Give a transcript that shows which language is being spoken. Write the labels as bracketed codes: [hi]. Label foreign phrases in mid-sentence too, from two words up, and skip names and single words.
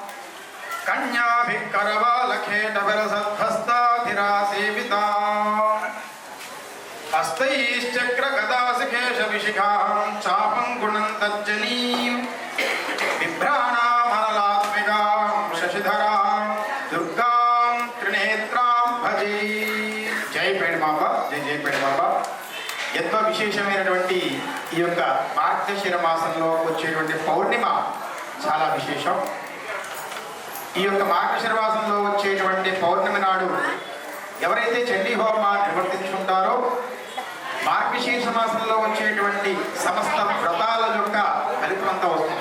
[sa] कन्याभिकरवालखेटविलसद्भस्ताधिरासेवितां हस्तैश्चक्रगदाशिखेशविशिखां चापं गुणन्तज्जनीं बिभ्राणामनलात्मिकां शशिधरां दुर्गां त्रिनेत्रां भजे जय पेडमांब जय जय पेडमांब [te] ఎంతో విశేషమైనటువంటి ఈ యొక్క మార్గశిర మాసంలో వచ్చేటువంటి పౌర్ణిమ చాలా విశేషం. ఈ యొక్క మార్గశిర మాసంలో వచ్చేటువంటి పౌర్ణమి నాడు ఎవరైతే చండీ హోమాన్ని నిర్వర్తించుకుంటారో మార్గశీర్ష మాసంలో వచ్చేటువంటి సమస్త వ్రతాల యొక్క ఫలితమంతా వస్తుంది.